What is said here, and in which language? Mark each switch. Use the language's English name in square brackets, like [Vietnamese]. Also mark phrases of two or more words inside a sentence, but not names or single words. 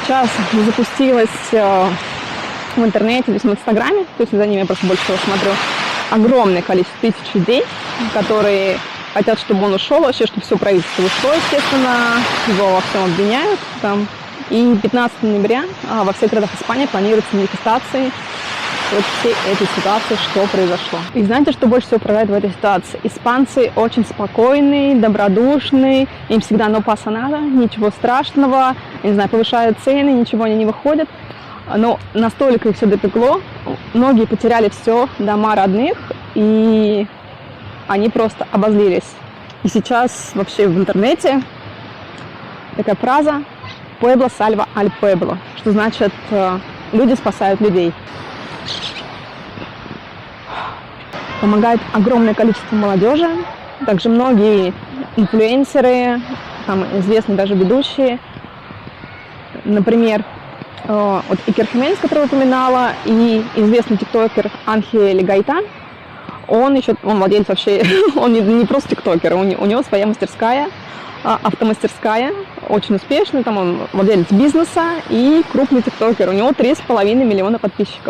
[Russian] Сейчас запустилась в интернете, то есть в Инстаграме, то есть за ними я просто больше всего смотрю, огромное количество тысяч людей, которые хотят, чтобы он ушел, вообще, чтобы все правительство ушло, естественно, его во всем обвиняют. Там. И 15 ноября во всех городах Испании планируются манифестации вот всей этой ситуации, что произошло. И знаете, что больше всего поражает в этой ситуации? Испанцы очень спокойные, добродушные, им всегда [Spanish] no pasa nada, [Russian] ничего страшного, я не знаю, повышают цены, ничего они не выходят. Но настолько их все допекло, многие потеряли все, дома родных, и они просто обозлились. И сейчас вообще в интернете такая фраза [Spanish] «Pueblo salva al pueblo», [Russian] что значит «люди спасают людей». Помогает огромное количество молодежи, также многие инфлюенсеры, там известные даже ведущие, например, вот Икер Хименес, который я упоминала, и известный тиктокер Анхель Гайтан, он владелец вообще, он не просто тиктокер, у него своя мастерская, автомастерская, очень успешный, там он владелец бизнеса и крупный тиктокер, у него 3,5 миллиона подписчиков.